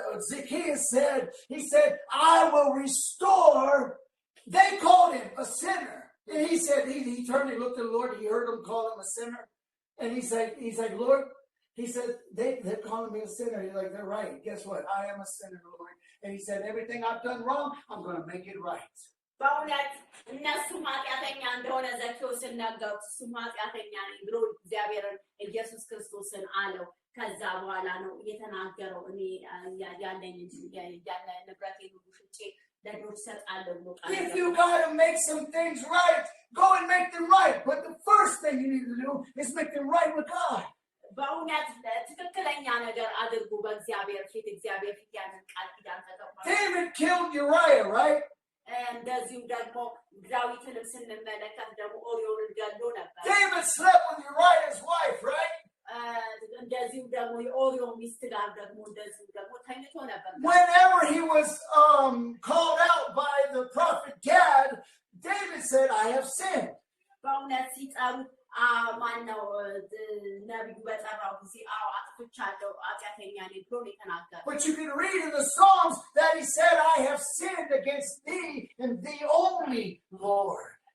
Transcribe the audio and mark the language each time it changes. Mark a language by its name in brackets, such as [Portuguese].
[English] Zacchaeus said, he said, I will restore. They called him a sinner. And he said, he turned and looked at the Lord. He heard them call him a sinner. And he's like, Lord, he said, they're calling me a sinner. He's like, they're right. Guess what? I am a sinner, Lord. And he said, everything I've done wrong, I'm going to make it right. [Amharic] በእውነት እነሱም ኃጢአተኛ እንደሆነ ዘኬዎስን ነገሩት። እሱም ኃጢአተኛ ነኝ ብሎ እግዚአብሔርን ኢየሱስ ክርስቶስን አለው። ከዛ በኋላ ነው እየተናገረው እኔ ያለኝ ያለ ንብረቴን ሁሉ ሽጬ ለድሆች እሰጣለሁ ብሎ ቃል [English] If you got to make some things right, go and make them right. But the first thing you need to do is make them right with God. [Amharic] በእውነት ትክክለኛ ነገር አድርጉ በእግዚአብሔር ፊት። እግዚአብሔር ፊት ያንን ቃል ኪዳን ተቀበሉ። [English] David killed Uriah, right? [Amharic] እንደዚሁ ደግሞ ዳዊትንም ስንመለከት ደግሞ ኦርዮንን ገድሎ ነበር። [English] David slept with Uriah's wife, right? [Amharic] እንደዚሁ ደግሞ የኦርዮ ሚስት ጋር ደግሞ እንደዚሁ ደግሞ ተኝቶ ነበር። [English] Whenever he was called out by the prophet Gad, David said, I have sinned. [Amharic] በእውነት ሲጠሩት ማነው ነቢዩ በጠራው ጊዜ አጥፍቻለሁ ኃጢአተኛ ነኝ ብሎ ነው የተናገረው። [English] But you can read in the Psalms that he said, I have sinned against thee and thee only, Lord.